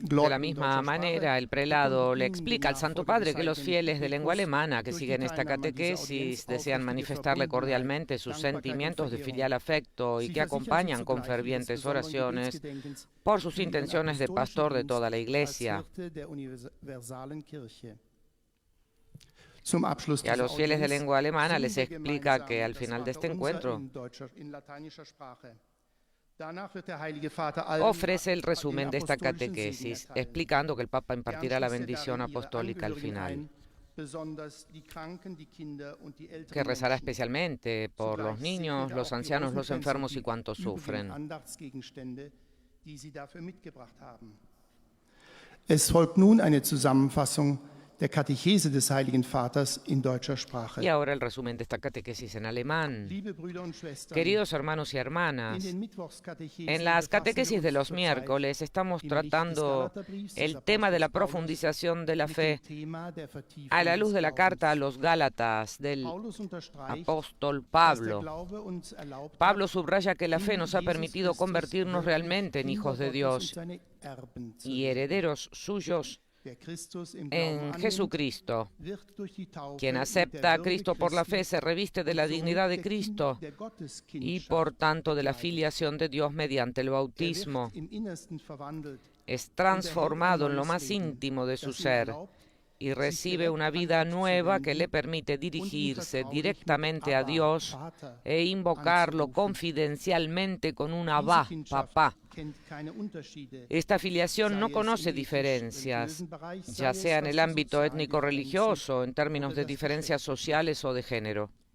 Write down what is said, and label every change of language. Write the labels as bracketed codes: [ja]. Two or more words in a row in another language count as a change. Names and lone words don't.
[es] De la [de] Gläubigen [es] misma [de] deutscher [es] manera, [de] Sprache [es] el prelado le [de] bitten [es] explica al [de] die [es] Santo [de] Nachfolger [es] Padre [de] des [es] que los [de] Heiligen [es] fieles de lengua [de] Vaters [es] alemana que [de] durch die [es] siguen esta [de] Teilnahme an dieser [es] catequesis [de] Audienz [es] desean [de] aufrichtige [es] manifestarle [de] Verbundenheit, [es] cordialmente su [de] Dankbarkeit und [es] sentimientos de [de] Verehrung [es] filial afecto y [de] sich [es] que [de] versichern [es] acompañan [de] sie [es] con [de] zugleich [es] fervientes [de] des besonderen [es] oraciones [de] Gebetsgedenkens [es] por sus [de] für ihren [es] intenciones de [de] apostolischen [es] pastor de [de] Dienst [es] toda la [de] als [es] Iglesia. [de] Hirte der universalen Kirche. Zum Abschluss [es] Y a [de] dieser [es] los fieles de [de] Audienz [es] lengua alemana [de] singen [es] les [de] wir [es] explica [de] gemeinsam [es] que al [de] das [es] final de este [de] Vaterunser [es] encuentro [de] in lateinischer Sprache. Danach wird der Heilige Vater allen [es] ofrece el [de] den [es] resumen de esta [de] apostolischen Segen [es] catequesis, [de] erteilen. [es] explicando que el Papa impartirá la [de] Gern schließt er [es] bendición [de] dann ihre [es] apostólica al [de] Angehörigen [es] final, [de] ein, besonders die Kranken, die Kinder und die älteren [es] que rezará [de] Menschen. [es] especialmente por los [de] Zugleich [es] niños, [de] segnet er [es] los [de] auch die [es] ancianos, los [de] Rosenkränze, [es] enfermos y [de] die [es] cuantos [de] übrigen [es] sufren. [de] Andachtsgegenstände, die sie dafür mitgebracht haben. Es folgt nun eine Zusammenfassung der Katechese des Heiligen Vaters in deutscher Sprache. [es] Y ahora el resumen de esta catequesis en alemán. [de] Liebe Brüder und Schwestern, [es] Queridos hermanos y [de] in [es] hermanas, [de] den Mittwochskatechesen [es] en las [de] befassen wir [es] catequesis de [de] uns [es] los [de] zurzeit [es] miércoles estamos [de] im Licht des [es] tratando [de] Galaterbriefs des [es] el tema de la [de] Apostels Paulus [es] profundización de la [de] mit [es] fe [de] dem Thema der Vertiefung [es] a la [de] des [es] luz de la [de] Glaubens. [es] carta a los Gálatas del [de] Paulus unterstreicht, [es] apóstol [de] dass der [es] Pablo. [de] Glaube uns erlaubt hat, [es] Pablo subraya que la fe [de] in [es] nos ha [de] Jesus [es] permitido [de] Christus [es] convertirnos [de] wirklich [es] realmente en hijos de [de] Kinder Gottes und [es] Dios [de] seine Erben zu [es] y [de] werden. [es] herederos suyos [de] Wer Christus im Glauben [es] en [de] annimmt, [es] Jesucristo. [de] wird durch die Taufe [es] Quien [de] mit [es] acepta [de] der [es] a [de] Würde [es] Cristo por la fe [de] Christi [es] se reviste de la [de] und somit [es] dignidad de [de] der [es] Cristo [de] der [es] y [de] Gotteskindschaft [es] por tanto de la [de] bekleidet. [es] filiación de Dios mediante el [de] Er [es] bautismo. [de] wird im Innersten verwandelt [es] Es transformado en lo más íntimo de su ser y recibe una vida nueva que le permite dirigirse directamente a Dios e invocarlo confidencialmente con un Abba, papá. Esta filiación no conoce diferencias, ya sea en el ámbito étnico-religioso, en términos de diferencias sociales o de género.